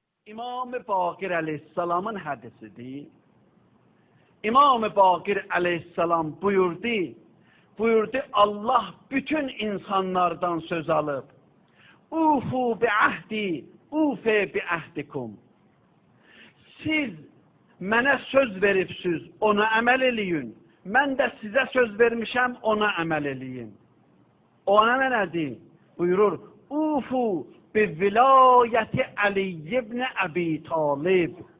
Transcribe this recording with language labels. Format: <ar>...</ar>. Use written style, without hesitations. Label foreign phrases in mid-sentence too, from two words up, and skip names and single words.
<tr>İmam Bakir Aleyhisselam'ın hadisidir. İmam Bakir Aleyhisselam buyurdu Allah bütün insanlardan söz alıp</tr> <ar>أوفوا بعهدي أوف بعهدكم.</ar> <az>Siz mənə söz veribsiz, ona əməl eləyin. Mən də sizə söz vermişəm, ona əməl eləyin. Ona nədir? Buyurur,</az> <ar>أوفوا بولاية علي بن أبي طالب.</ar>